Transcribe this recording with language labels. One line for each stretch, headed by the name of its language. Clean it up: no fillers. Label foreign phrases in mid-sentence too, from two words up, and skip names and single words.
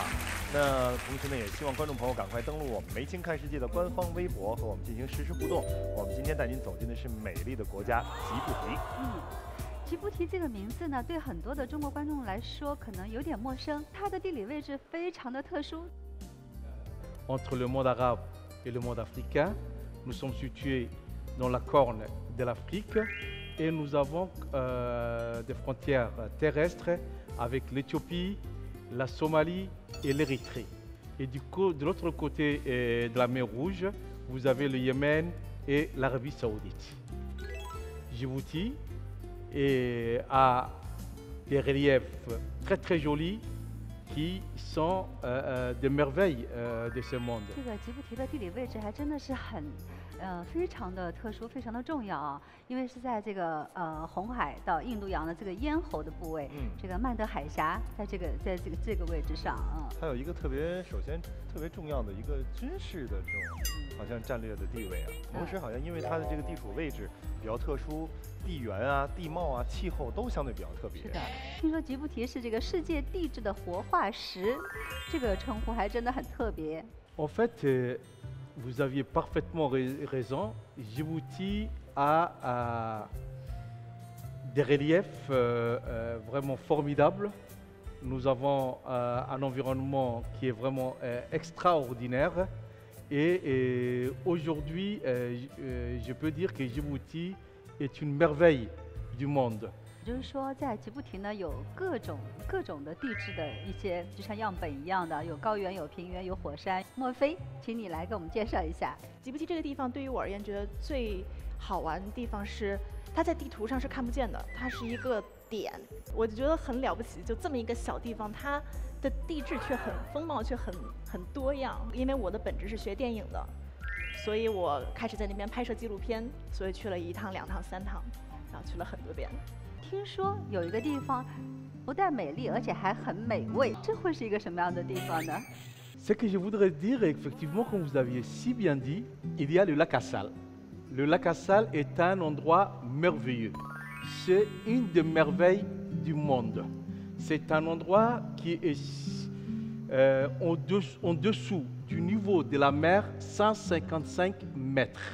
Chinese: 那同时呢，也希望观众朋友赶快登录我们梅青看世界的官方微博，和我们进行实时互动。我们今天带您走进的是美丽的国家吉布提。吉布提这个名字呢，对很多的中国观众来说可能有点陌生，它的地理位置非常的特殊。
French: Entre le monde arabe et le monde africain, nous sommes situés dans la corne de l'Afrique et nous avons des frontières terrestres avec l'Éthiopie, la Somalie et l'Érythrée. Et de l'autre côté de la mer Rouge, vous avez le Yémen et l'Arabie Saoudite. Djibouti a des reliefs très très jolis qui sont des merveilles de ce monde.
Chinese: 这个吉布提的地理位置还真的是非常的特殊，非常的重要啊！因为是在这个红海到印度洋的这个咽喉的部位，这个曼德海峡在这个位置上啊。它有一个首先特别重要的一个军事的这种好像战略的地位啊，同时好像因为它的这个地处位置比较特殊，地缘啊、地貌啊、气候都相对比较特别。是的，听说吉布提是这个世界地质的活化石，这个称呼还真的很特别。
French: En fait, vous aviez parfaitement raison. Djibouti a des reliefs vraiment formidables. Nous avons un environnement qui est vraiment extraordinaire. Et aujourd'hui, je peux dire que Djibouti est une merveille du monde.
Chinese: 就是说，在吉布提呢，有各种的地质的一些，就像样本一样的，有高原、有平原、有火山。莫非，请你来给我们介绍一下吉布提这个地方。对于我而言，觉得最好玩的地方是，它在地图上是看不见的，它是一个点，我就觉得很了不起。就这么一个小地方，它的地质却很风貌却很多样。因为我的本职是学电影的，所以我开始在那边拍摄纪录片，所以去了1趟、2趟、3趟，然后去了很多遍。听说有一个地方不但美丽，而且还很美味，这会是一个什么样的地方呢？
French: Ce que je voudrais dire, effectivement, comme vous aviez si bien dit, il y a le lac Assal. Le lac Assal est un endroit merveilleux. C'est une des merveilles du monde. C'est un endroit qui est en dessous du niveau de la mer, 155 mètres.